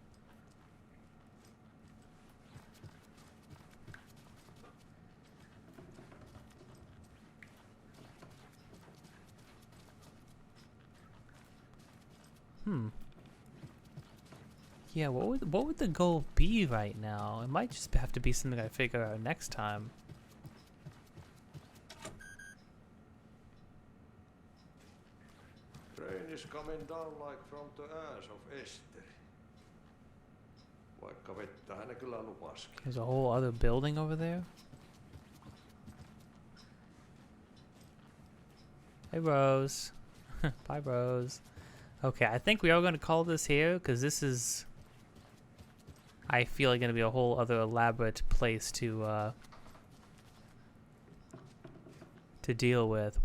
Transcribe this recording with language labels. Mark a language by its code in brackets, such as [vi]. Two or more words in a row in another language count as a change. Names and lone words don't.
[en] Yeah, what would the goal be right now? It might just have to be something I figure out next time. Rain is coming down like from the ass of Esther. [fi] Vaikka vettä hän kyllä lupaskin. [en] There's a whole other building over there. Hey, Rose. Bye, Rose. Okay, I think we are going to call this here, because this is, I feel like, going to be a whole other elaborate place to deal with.